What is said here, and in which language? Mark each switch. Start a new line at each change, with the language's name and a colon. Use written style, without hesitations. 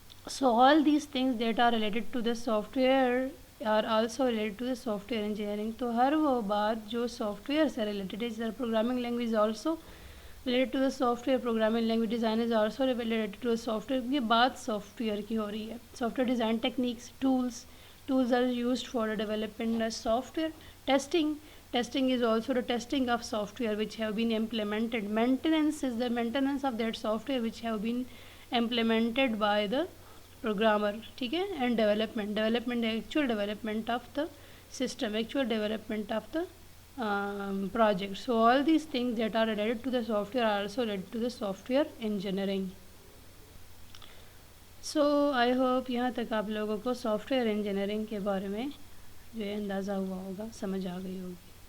English: So all these things that are related to the software are also related to the software engineering.
Urdu: تو ہر وہ بات جو soft where سے related ہے، جیسے
English: Programming language also related to the software, programming language design is also related to the software.
Urdu: یہ بات soft where کی ہو رہی ہے.
English: Software design techniques, tools are used for the development of software. Testing is also the testing of software which have been implemented. Maintenance is the maintenance of that software which have been implemented by the programmer, ٹھیک ہے. and development actual development of the system, actual development of the project. So all these things that are related to the software are also related to the software engineering. So I hope
Urdu: یہاں تک آپ لوگوں کو soft ware engineering کے بارے میں جو ہے اندازہ ہوا ہوگا، سمجھ آ گئی ہوگی.